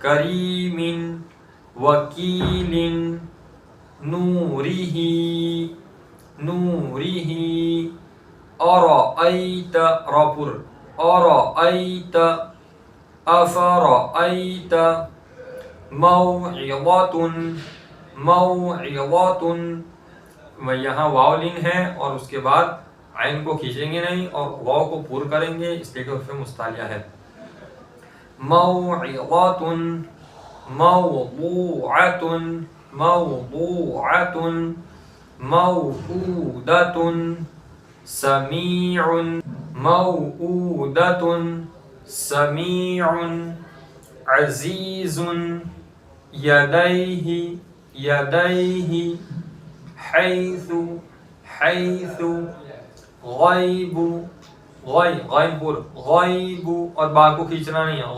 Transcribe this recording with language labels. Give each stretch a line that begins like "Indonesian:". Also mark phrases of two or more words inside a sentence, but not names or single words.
Arabic: کریم وکیل نورہ نورہ ارأیت را پر ارأیت افرأیت موعظۃ موعظۃ،
Urdu: یہاں واو لین ہے اور اس کے بعد عین کو کھینچیں گے نہیں اور واو کو پور کریں گے اس لیے کہ اس میں مستعلیہ ہے.
Arabic: موعظۃ موضوعۃ موضوعۃ موعودۃ سمیع موعودۃ سمیع عزیز یدیہ یدیہ حیث حیث غیب
Urdu: غین پر غیب اور با کو کھینچنا نہیں ہے.